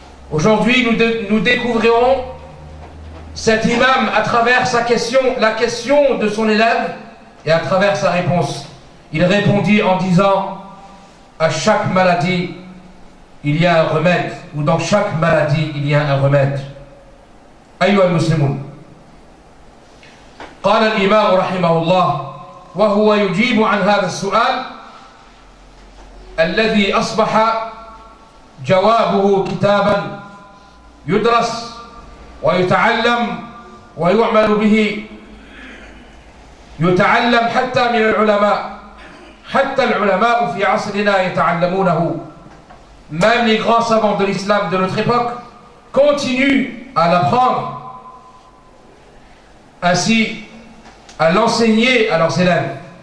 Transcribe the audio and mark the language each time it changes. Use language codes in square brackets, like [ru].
[fr] Aujourd'hui, nous découvrirons cet imam à travers sa question, la question de son élève, et à travers sa réponse. Il répondit en disant: à chaque maladie, il y a un remède, ou dans chaque maladie, il y a un remède. [ar] أيها المسلمون, قال الإمام رحمه الله وهو يجيب عن هذا السؤال الذي أصبح جوابه كتابا يدرس ويتعلم ويعمل به، يتعلم حتى من العلماء، حتى العلماء في عصرنا يتعلمونه. [fr] Même les grands savants de l'islam de notre époque continuent à l'apprendre, ainsi à l'enseigner à leurs élèves.